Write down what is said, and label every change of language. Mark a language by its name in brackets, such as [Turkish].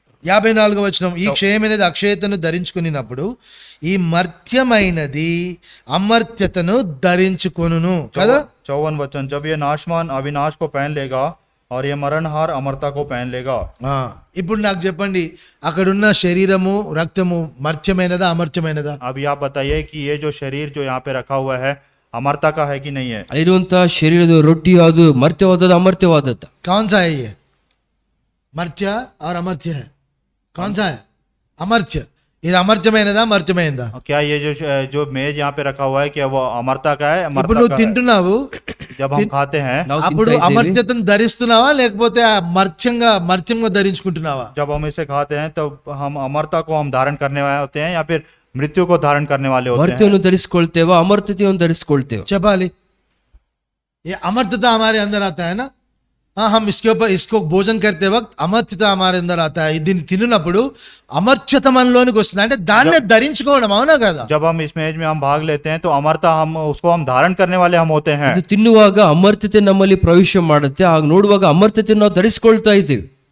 [Telugu] 54వ వచనం, ఈ క్షయమైనది అక్షయతను ధరించుకున్నప్పుడు ఈ మర్త్యమైనది అమర్త్యతను ధరించుకొనును కదా. [Hindi] 54 वचन, जब ये नाशमान अविनाश को पहन लेगा और ये मरणहार अमरता को पहन लेगा। [Telugu] ఇప్పుడు నాకు చెప్పండి, అక్కడున్న శరీరము రక్తము మర్త్యమైనదా అమర్త్యమైనదా? [Hindi] अभी आप बताइए कि ये जो शरीर जो यहाँ पे रखा हुआ है अमरता का है कि नहीं है? [Kannada] ಅಲ್ಲಿರುವಂತಹ ಶರೀರದ ರೊಟ್ಟಿ ಅದು ಮರ್ತ್ಯವಾದದ್ದು ಅಮರ್ತ್ಯವಾದದ್ದು? [Hindi] कौन सा है ये? मर्त्य और अमर्त्य है. कौन सा है? अमर्त्य. [Telugu] ఇది అమర్త్యమైనదా మర్త్యమైనదా? [Hindi] क्या ये जो मेज यहाँ पे रखा हुआ है क्या वो अमरता का है? [Telugu] ఇప్పుడు నువ్వు తింటున్నావు, [Hindi] जब हम खाते हैं, [Kannada] ನಾವು [Telugu] అప్పుడు [Kannada] ತಿಂತಾ ಇದ್ದೇವೆ. [Telugu] అమర్త్యతను ధరిస్తున్నావా లేకపోతే మర్త్యంగా ధరించుకుంటున్నావా? [Hindi] जब हम इसे खाते हैं तो हम अमरता को हम धारण करने वाले होते हैं या फिर मृत्यु को धारण करने वाले होते हैं? [Kannada] ಮರ್ತ್ಯವನ್ನು ಧರಿಸಿಕೊಳ್ತೇವ ಅಮರ್ತ್ಯತೆಯನ್ನು ಧರಿಸಿಕೊಳ್ತೇವೆ? [Telugu] చెప్పాలి. [Hindi] ये अमर्त्यता हमारे अंदर आता है ना, हाँ, हम इसके ऊपर इसको भोजन करते वक्त అమర్త్యత हमारे अंदर आता है. [Telugu] దీన్ని తిన్నప్పుడు అమర్త్యత మనలోనికి వస్తుంది, అంటే దాన్నే ధరించుకోవడం. అవునా కదా? [Hindi] जब हम इस मेज में हम भाग लेते हैं तो अमरता हम उसको हम धारण करने वाले हम होते हैं. [Kannada] ಇದು ತಿನ್ನುವಾಗ ಅಮರ್ತ್ಯತೆ ನಮ್ಮಲ್ಲಿ ಪ್ರವೇಶ ಮಾಡುತ್ತೆ, ಆಗ ನೋಡುವಾಗ ಅಮರ್ತ್ಯತೆ ನಾವು ಧರಿಸ್ಕೊಳ್ತಾ ಇದ್ದೀವಿ.